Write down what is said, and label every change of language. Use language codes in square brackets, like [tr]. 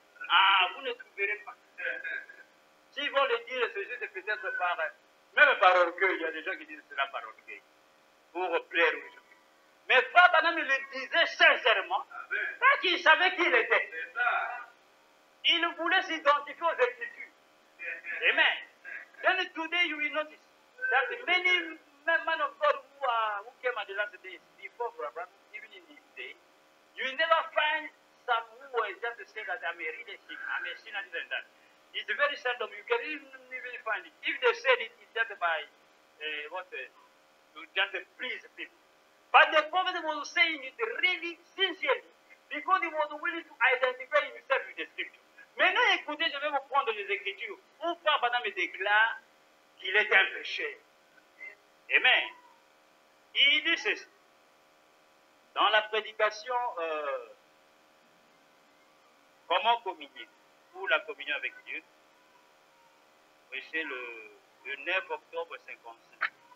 [fr] Ah, vous ne trouverez pas. S'ils vont le dire, c'est juste peut-être par, même par orgueil, il y a des gens qui disent cela par orgueil, pour plaire aux gens. Mais Frère Branham le disait sincèrement, parce qu'il savait qui il était. Il voulait s'identifier aux Écritures. Amen. [en] Then today you will notice that many men of God who came at the last days before Abraham, even in his day, you will never find some who were just saying that I'm a really sinner, I'm a sinner, this and that. It's very seldom. You can even find it. If they said it, it's just by to just please people. But the prophet was saying it really sincerely because he was willing to identify himself with the scripture. [fr] Maintenant, écoutez, je vais vous prendre les Écritures où Frère Branham déclare qu'il est un péché. Amen. Il dit ceci. Dans la prédication, comment communier, ou la communion avec Dieu, oui, c'est le 9 octobre 55.